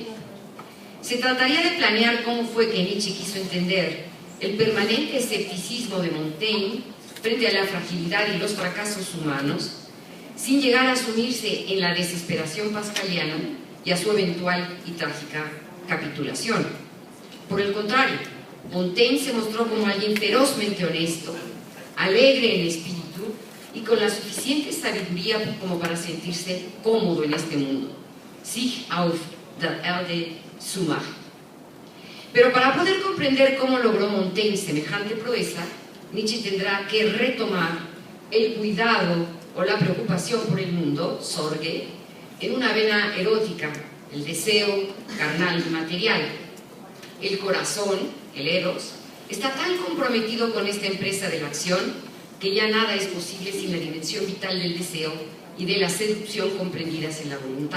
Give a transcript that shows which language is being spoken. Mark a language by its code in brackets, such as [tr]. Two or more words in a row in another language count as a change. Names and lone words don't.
[es] Se trataría de planear cómo fue que Nietzsche quiso entender el permanente escepticismo de Montaigne frente a la fragilidad y los fracasos humanos, sin llegar a sumirse en la desesperación pascaliana y a su eventual y trágica capitulación. Por el contrario, Montaigne se mostró como alguien ferozmente honesto, alegre en espíritu y con la suficiente sabiduría como para sentirse cómodo en este mundo. [de] Sich auf der Erde zu machen. [es] Pero para poder comprender cómo logró Montaigne semejante proeza, Nietzsche tendrá que retomar el cuidado o la preocupación por el mundo, Sorge, en una vena erótica, el deseo carnal y material, el corazón, el eros, está tan comprometido con esta empresa de la acción que ya nada es posible sin la dimensión vital del deseo y de la seducción comprendidas en la voluntad.